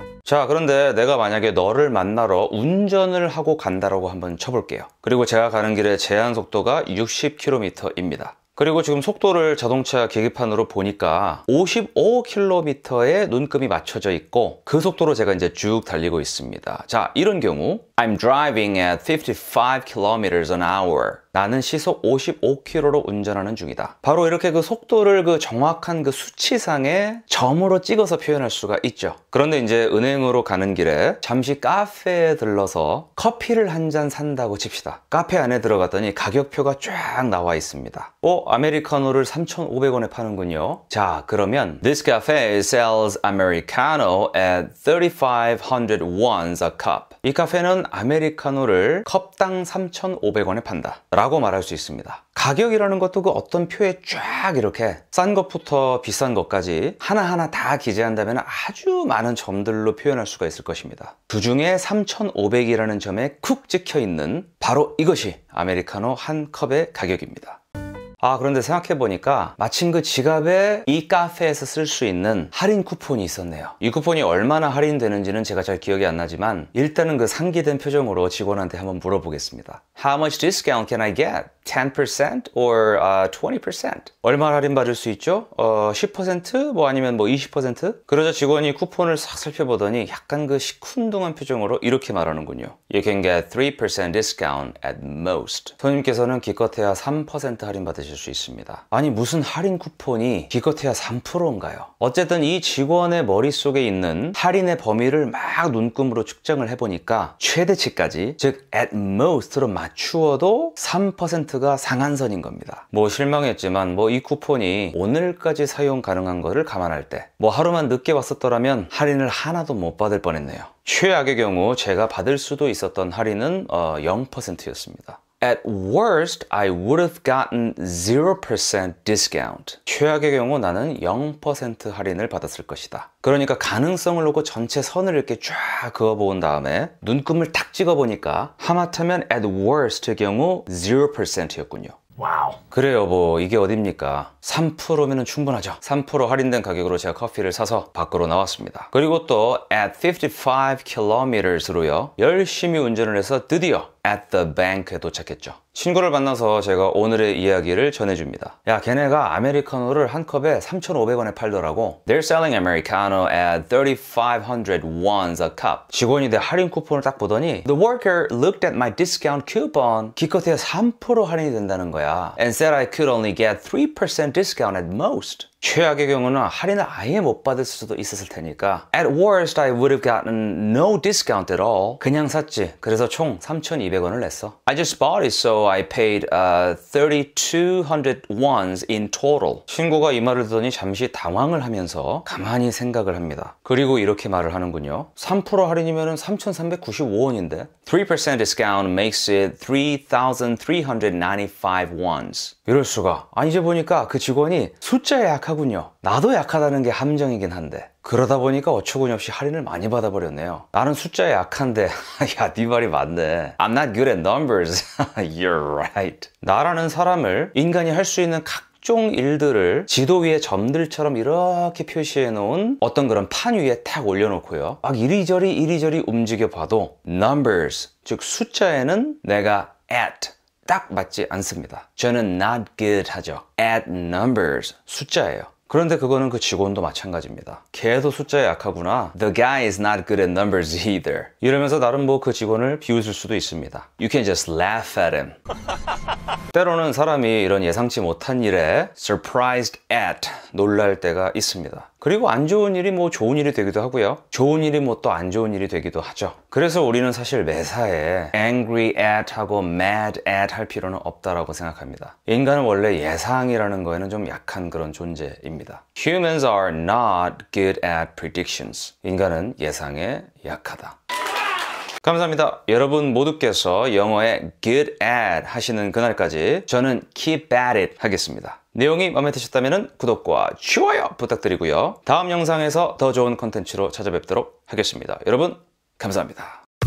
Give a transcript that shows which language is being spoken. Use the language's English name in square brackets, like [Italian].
[Korean] 자, 그런데 내가 만약에 너를 만나러 운전을 하고 간다라고 한번 쳐볼게요. 그리고 제가 가는 길의 제한 속도가 60km입니다. 그리고 지금 속도를 자동차 계기판으로 보니까 55km에 눈금이 맞춰져 있고 그 속도로 제가 이제 쭉 달리고 있습니다. 자, 이런 경우 [English] I'm driving at 55 kilometers an hour. [Korean] 나는 시속 55km로 운전하는 중이다. 바로 이렇게 그 속도를 그 정확한 그 수치상에 점으로 찍어서 표현할 수가 있죠. 그런데 이제 은행으로 가는 길에 잠시 카페에 들러서 커피를 한 잔 산다고 칩시다. 카페 안에 들어갔더니 가격표가 쫙 나와 있습니다. 아메리카노를 3,500원에 파는군요. 자, 그러면 [English] This cafe sells Americano at 3,500 wons a cup. [Korean] 이 카페는 아메리카노를 컵당 3,500원에 판다 라고 말할 수 있습니다. 가격이라는 것도 그 어떤 표에 쫙 이렇게 싼 것부터 비싼 것까지 하나하나 다 기재한다면 아주 많은 점들로 표현할 수가 있을 것입니다. 그 중에 3,500이라는 점에 쿡 찍혀 있는 바로 이것이 아메리카노 한 컵의 가격입니다. 아, 그런데 생각해보니까 마침 그 지갑에 이 카페에서 쓸 수 있는 할인 쿠폰이 있었네요. 이 쿠폰이 얼마나 할인되는지는 제가 잘 기억이 안 나지만 일단은 그 상기된 표정으로 직원한테 한번 물어보겠습니다. [English] How much discount can I get? 10% or 20%? [Korean] 얼마 할인 받을 수 있죠? 10%? 뭐 아니면 뭐 20%? 그러자 직원이 쿠폰을 싹 살펴보더니 약간 그 시큰둥한 표정으로 이렇게 말하는군요. [English] You can get 3% discount at most. [Korean] 손님께서는 기껏해야 3% 할인 받으실 수 있습니다. 아니, 무슨 할인 쿠폰이 기껏해야 3%인가요? 어쨌든 이 직원의 머릿속에 있는 할인의 범위를 막 눈금으로 측정을 해보니까 최대치까지, 즉 at most로 맞추어도 3%가 상한선인 겁니다. 뭐 실망했지만 뭐 이 쿠폰이 오늘까지 사용 가능한 거를 감안할 때 뭐 하루만 늦게 왔었더라면 할인을 하나도 못 받을 뻔했네요. 최악의 경우 제가 받을 수도 있었던 할인은 0%였습니다. [English] At worst, I would have gotten 0% discount. [Korean] 최악의 경우 나는 0% 할인을 받았을 것이다. 그러니까 가능성을 놓고 전체 선을 이렇게 쫙 그어본 다음에 눈금을 탁 찍어보니까 하마터면 at worst의 경우 0%였군요. 와우. 그래요, 뭐 이게 어딥니까? 3%면 충분하죠. 3% 할인된 가격으로 제가 커피를 사서 밖으로 나왔습니다. 그리고 또 [English] at 55 kilometers [Korean] 로요 열심히 운전을 해서 드디어 [English] at the bank [Korean] 에 도착했죠. 친구를 만나서 제가 오늘의 이야기를 전해줍니다. 야, 걔네가 아메리카노를 한 컵에 3,500원에 팔더라고. [English] They're selling Americano at 3,500 wons a cup. [Korean] 직원이 내 할인 쿠폰을 딱 보더니 [English] The worker looked at my discount coupon. [Korean] 기껏해야 3% 할인이 된다는 거야. [English] And said I could only get 3% discount at most. [Korean] 최악의 경우는 할인을 아예 못 받을 수도 있었을 테니까 [English] At worst, I would have gotten no discount at all. [Korean] 그냥 샀지. 그래서 총 3,200원을 냈어. [English] I just bought it, so I paid 3,200 wons in total. [Korean] 친구가 이 말을 듣더니 잠시 당황을 하면서 가만히 생각을 합니다. 그리고 이렇게 말을 하는군요. 3% 할인이면 3,395원인데 [English] 3% discount makes it 3,395 wons. [Korean] 이럴 수가. 이제 보니까 그 직원이 숫자에 약하군요. 나도 약하다는 게 함정이긴 한데 그러다 보니까 어처구니없이 할인을 많이 받아버렸네요. 나는 숫자에 약한데 야, 네 말이 맞네. [English] I'm not good at numbers. You're right. [Korean] 나라는 사람을 인간이 할 수 있는 각종 일들을 지도 위에 점들처럼 이렇게 표시해 놓은 어떤 그런 판 위에 탁 올려놓고요. 막 이리저리 움직여 봐도 numbers, 즉 숫자에는 내가 at 딱 맞지 않습니다. 저는 [English] not good [Korean] 하죠. [English] at numbers, [Korean] 숫자예요. 그런데 그거는 그 직원도 마찬가지입니다. 걔도 숫자에 약하구나. [English] The guy is not good at numbers either. [Korean] 이러면서 나름 뭐 그 직원을 비웃을 수도 있습니다. [English] You can just laugh at him. [Korean] 때로는 사람이 이런 예상치 못한 일에 [English] surprised at [Korean] 놀랄 때가 있습니다. 그리고 안 좋은 일이 뭐 좋은 일이 되기도 하고요. 좋은 일이 뭐 또 안 좋은 일이 되기도 하죠. 그래서 우리는 사실 매사에 [English] angry at [Korean] 하고 [English] mad at [Korean] 할 필요는 없다라고 생각합니다. 인간은 원래 예상이라는 거에는 좀 약한 그런 존재입니다. [English] Humans are not good at predictions. [Korean] 인간은 예상에 약하다. 감사합니다. 여러분 모두께서 영어에 [English] good at [Korean] 하시는 그날까지 저는 [English] keep at it [Korean] 하겠습니다. 내용이 마음에 드셨다면 구독과 좋아요 부탁드리고요. 다음 영상에서 더 좋은 컨텐츠로 찾아뵙도록 하겠습니다. 여러분 감사합니다.